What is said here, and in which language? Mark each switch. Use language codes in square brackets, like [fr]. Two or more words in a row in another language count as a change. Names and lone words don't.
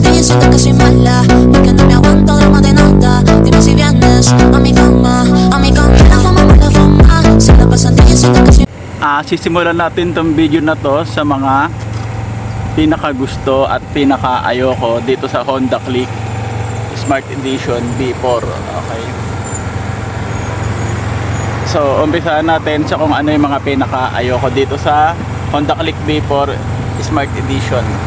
[es] siento que soy mala y que no me aguanto drama de nada. Dime si vienes a mi cama, la fama, se la pasan de siento que soy. [tl] Sisimulan natin tong video na to sa mga pinakagusto at pinaka-ayoko dito sa Honda Click Smart Edition B4. Okay. So, umpisahan natin sa kung ano yung mga pinaka-ayoko dito sa Honda Click B4 Smart Edition.